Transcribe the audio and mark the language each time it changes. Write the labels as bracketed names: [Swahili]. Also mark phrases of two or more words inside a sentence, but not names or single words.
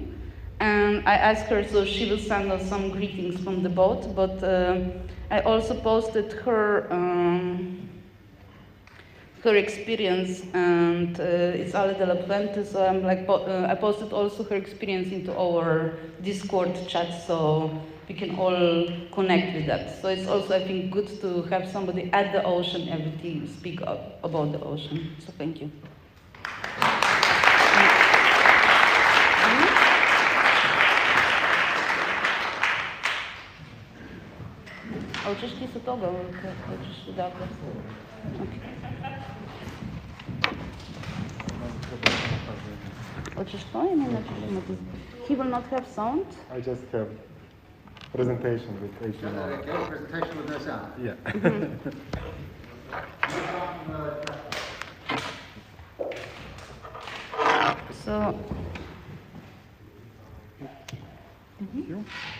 [English] And I asked her, so she will send us some greetings from the boat, but I also posted her experience, and it's Ale de la Puente, so I'm like, I posted also her experience into our Discord chat, so we can all connect with that. So it's also, I think, good to have somebody at the ocean every day speak up about the ocean. So thank you. [Serbian] Хочеш ти са тога, хочеш да. [English] Okay. [Serbian] Hoćeš to ili nećeš imati? [English] He will not have sound? I just have presentation with HTML. Okay, presentation with no sound. Yeah. So, Thank you.